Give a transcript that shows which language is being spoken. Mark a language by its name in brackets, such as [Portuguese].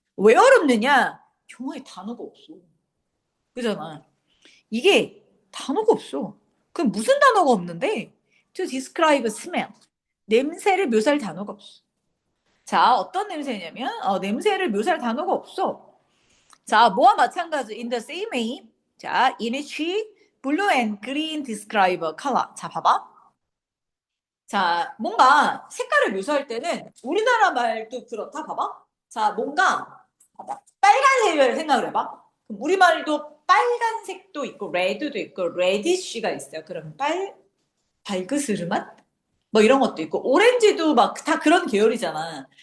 [Korean] 왜 어렵느냐? 영어에 단어가 없어. 그잖아. 이게 단어가 없어. 그럼 무슨 단어가 없는데? [English] To describe smell. [Korean] 냄새를 묘사할 단어가 없어. 자, 어떤 냄새냐면 냄새를 묘사할 단어가 없어. 자, 뭐와 마찬가지 [English] in the same way. [Korean] 자, [English] in which blue and green describe color. [Korean] 자, 봐봐. 자, 뭔가 색깔을 묘사할 때는 우리나라 말도 그렇다. 봐봐. 자, 뭔가 봐봐. 빨간색을 생각을 해봐. 그럼 우리말도 빨간색도 있고 레드도 있고 레디쉬가 있어요. 그럼 발그스름한 뭐 이런 것도 있고 오렌지도 막 다 그런 계열이잖아.